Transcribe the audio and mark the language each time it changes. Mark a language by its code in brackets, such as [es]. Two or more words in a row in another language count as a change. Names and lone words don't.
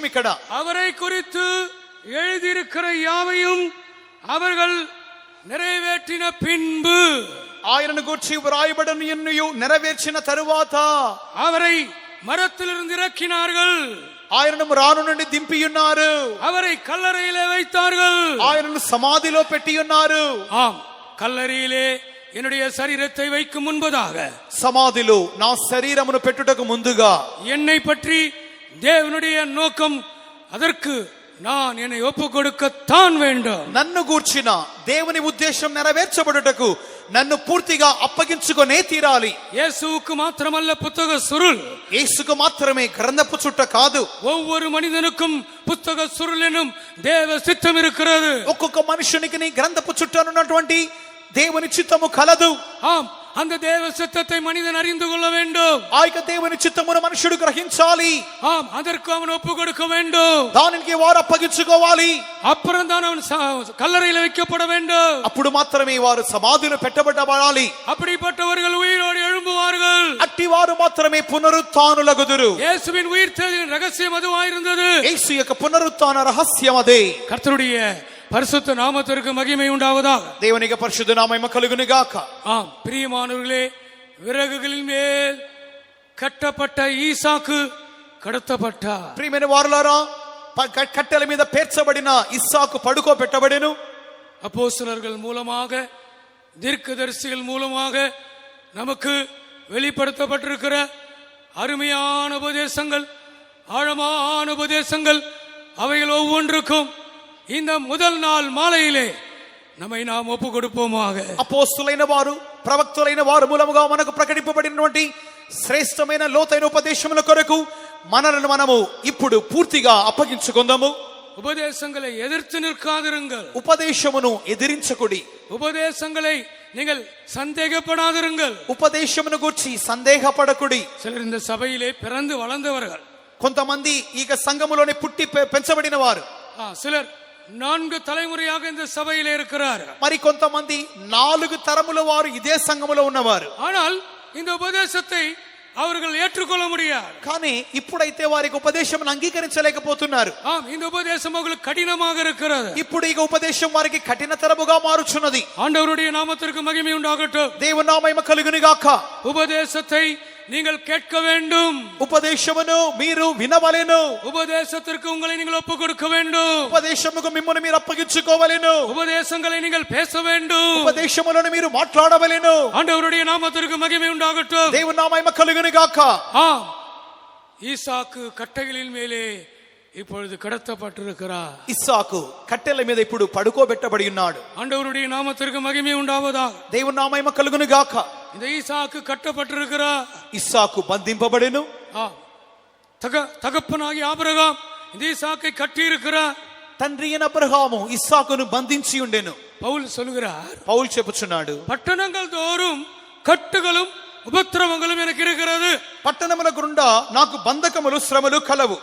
[te] ఇక్కడ [ta] அவரை குறித்து எழுதியிருக்கிற யாவையும் அவர்கள் நிறைவேற்றின பின்பு, [te] ఆయనను గూర్చి వ్రాయబడిన ఎన్నయూ నెరవేర్చిన తరువాత [ta] அவரை மரத்திலிருந்து இறக்கினார்கள். [te] ఆయనను రాను నుండి దింపియున్నారు. [ta] அவரை கல்லறையிலே வைத்தார்கள். [te] ఆయనను సమాధిలో పెట్టియున్నారు. [ta] ஆம், கல்லறையிலே என்னுடைய சரீரத்தை வைக்கும் முன்பதாக, [te] సమాధిలో నా శరీరమును పెట్టుటకు ముందుగా [ta] என்னை பற்றி தேவனுடைய நோக்கம், அதற்கு நான் என்னை ஒப்பு கொடுக்கத்தான் வேண்டும். [te] నన్ను గూర్చిన దేవుని ఉద్దేశం నెరవేర్చబడుటకు నన్ను పూర్తిగా అప్పగించుకొనే తీరాలి. [ta] இயேசுவுக்கு மாத்திரமல்ல புத்தக சுருள், [te] యేసుకు మాత్రమే గ్రంథపు చుట్ట కాదు, [ta] ஒவ்வொரு மனிதனுக்கும் புத்தக சுருள் எனும் தேவ சித்தம் இருக்கிறது. [te] ఒక్కొక్క మనుషునికి నీ గ్రంథపు చుట్టనున్నటువంటి దేవుని చిత్తము కలదు. [ta] ஆம், அந்த தேவ சித்தத்தை மனிதன் அறிந்து கொள்ள வேண்டும். [te] ఆ యొక్క దేవుని చిత్తమును మనుషుడు గ్రహించాలి. [ta] ஆம், அதற்கு அவன் ஒப்பு கொடுக்க வேண்டும். [te] దానికి వారు అప్పగించుకోవాలి. [ta] அப்புறம் தான் அவன் கல்லறையில் வைக்கப்பட வேண்டும். [te] అప్పుడు మాత్రమే వారు సమాధిలో పెట్టబడాలి. [ta] அப்படிப்பட்டவர்கள் உயிரோடு எழும்புவார்கள். [te] అట్టి వారు మాత్రమే పునరుత్థానులగుదురు. [ta] இயேசுவின் உயிர்த்தெழுதலின் ரகசியம் அதுவாயிருந்தது. [te] యేసు యొక్క పునరుత్థాన రహస్యం అదే. [ta] கர்த்தருடைய பரிசுத்த நாமத்திற்கு மகிமை உண்டாவதாக. [te] దేవునికి పరిశుద్ధ నామము కలుగును గాక. [ta] ஆம் பிரியமானவர்களே, விறகுகளின் மேல் கட்டப்பட்ட ஈசாக்கு கடத்தப்பட்டார். [te] ప్రియమైన వారులారా, కట్టెల మీద పేర్చబడిన ఇస్సాకు పడుకోబెట్టబడెను. [ta] அப்போஸ்தலர்கள் மூலமாக, தீர்க்கதரிசிகள் மூலமாக நமக்கு வெளிப்படுத்தப்பட்டிருக்கிற அருமையான உபதேசங்கள், ஆழமான உபதேசங்கள், அவைகள் ஒவ்வொன்றுக்கும் இந்த முதல் நாள் மாலையிலே நம்மை நாம் ஒப்பு கொடுப்போமாக. [te] అపోస్తులైన వారు, ప్రవక్తలైన వారు మూలముగా మనకు ప్రకటింపబడినటువంటి శ్రేష్టమైన లోతైన ఉపదేశముల కొరకు మనలను మనము ఇప్పుడు పూర్తిగా అప్పగించుకుందాము. [ta] உபதேசங்களை எதிர்த்து நிற்காதிருங்கள். [te] ఉపదేశమును ఎదిరించకుడి. [ta] உபதேசங்களை நீங்கள் சந்தேகப்படாதிருங்கள். [te] ఉపదేశమును గురించి సందేహపడకుడి. [ta] சிலர் இந்த சபையிலே பிறந்து வளர்ந்தவர்கள், [te] కొంతమంది ఈ సంఘములోనే పుట్టి పెంచబడిన వారు, [ta] சிலர் 4 தலைமுறையாக இந்த சபையிலே இருக்கிறார்கள். [te] మరి కొంతమంది 4 తరముల వారు ఇదే సంఘములో ఉన్నవారు. [ta] ஆனால் இந்த உபதேசத்தை அவர்கள் ஏற்றுக்கொள்ள முடியாது. [te] కానీ ఇప్పుడైతే వారికి ఉపదేశం అంగీకరించలేకపోతున్నారు. [ta] இந்த உபதேசம் அவங்களுக்கு கடினமாக இருக்கிறது. [te] ఇప్పుడు ఈ ఉపదేశం వారికి కఠినతరముగా మారుచున్నది. [ta] ஆண்டவருடைய நாமத்திற்கு மகிமை உண்டாகட்டும். [te] దేవుని నామము కలుగును గాక. [ta] உபதேசத்தை நீங்கள் கேட்க வேண்டும். [te] ఉపదేశమును మీరు వినవలెను. [ta] உபதேசத்திற்கு உங்களை நீங்கள் ஒப்பு கொடுக்க வேண்டும். [te] ఉపదేశముకు మిమ్మల్ని మీరు అప్పగించుకోవలెను. [ta] உபதேசங்களை நீங்கள் பேச வேண்டும். [te] ఉపదేశములను మీరు మాట్లాడవలెను. [ta] ஆண்டவருடைய நாமத்திற்கு மகிமை உண்டாகட்டும். [te] దేవుని నామము కలుగును గాక. [ta] ஈசாக்கு கட்டைகளின் மேலே இப்பொழுது கடத்தப்பட்டிருக்கிறார். [te] ఇస్సాకు కట్టెల మీద ఇప్పుడు పడుకోబెట్టబడి ఉన్నాడు. [ta] ஆண்டவருடைய நாமத்திற்கு மகிமை உண்டாவதாக. [te] దేవుని నామము కలుగును గాక. [ta] இந்த ஈசாக்கு கட்டப்பட்டிருக்கிறார். [te] ఇస్సాకు బంధింపబడెను. [ta] தகப்பனாகி ஆபிரகாம் இந்த ஈசாக்கை கட்டி இருக்கிறார். [te] తండ్రి అయిన అబ్రహాము ఇస్సాకును బంధించి ఉండెను. [ta] பவுல் சொல்லுகிறார், [te] పౌలు చెప్పుచున్నాడు, [ta] பட்டணங்கள் தோறும் கட்டுகளும் உபத்திரவங்களும் எனக்கு இருக்கிறது. [te] పట్టణముల గుండా నాకు బంధకములు శ్రమలు కలవు.